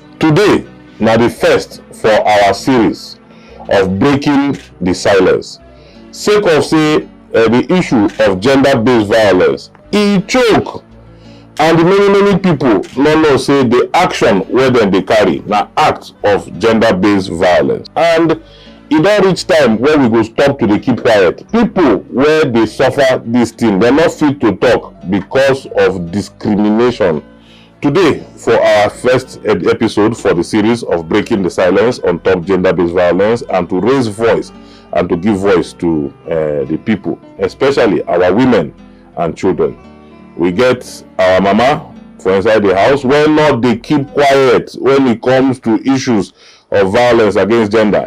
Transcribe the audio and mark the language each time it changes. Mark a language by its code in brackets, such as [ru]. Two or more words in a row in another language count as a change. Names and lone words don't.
[pcm] today, now the first for our series of breaking the silence. Sake of say the issue of gender-based violence, e choke, and the many people no know say the action where dem dey carry na act of gender-based violence, and e don reach time where we go stop to dey keep quiet. People where they suffer this thing, dem not fit to talk because of discrimination. Today, for our first episode for the series of breaking the silence on top gender-based violence, and to raise voice and to give voice to the people, especially our women and children, we get our mama for inside the house when not they keep quiet when it comes to issues of violence against gender.